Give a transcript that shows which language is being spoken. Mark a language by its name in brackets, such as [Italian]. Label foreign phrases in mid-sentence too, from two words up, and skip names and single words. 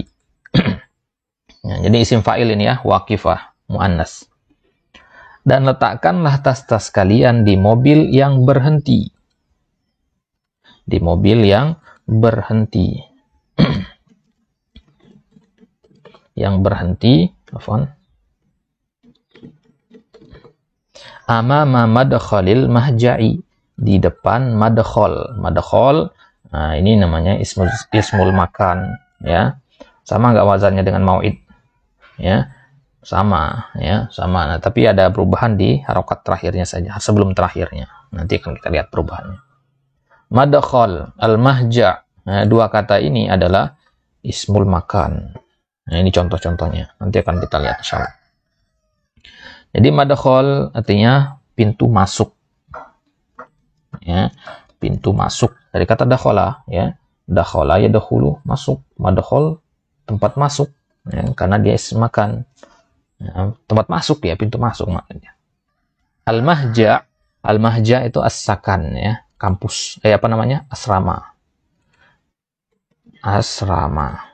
[Indonesian] Ya, jadi [Arabic] اسم فاعل [Indonesian] ini ya, waqifah, muannas. Dan letakkanlah tas-tas kalian di mobil yang berhenti. Di mobil yang berhenti. Yang berhenti, afwan. [Arabic] أمام مدخل المهجع, [Indonesian] di depan madkhal. Madkhal, nah ini namanya [Arabic] اسم المكان [Indonesian] ya. Sama nggak wazannya dengan mau'id? Ya, sama ya, sama. Nah, tapi ada perubahan di harokat terakhirnya saja, sebelum terakhirnya. Nanti akan kita lihat perubahannya. [Arabic] مدخل، المهجع'. [Indonesian] Nah, dua kata ini adalah [Arabic] اسم المكان. [Indonesian] Nah, ini contoh-contohnya. Nanti akan kita lihat insyaallah. Jadi madkhal artinya pintu masuk. Ya, pintu masuk dari kata dakhala ya. [Arabic] دخل يدخل, [Indonesian] masuk. Madkhal tempat masuk ya, karena dia [Arabic] اسم مكان. [Indonesian] Ya, tempat masuk ya, pintu masuk maknanya. Al-mahja itu as-sakan ya, kampus. Apa namanya? Asrama. Asrama.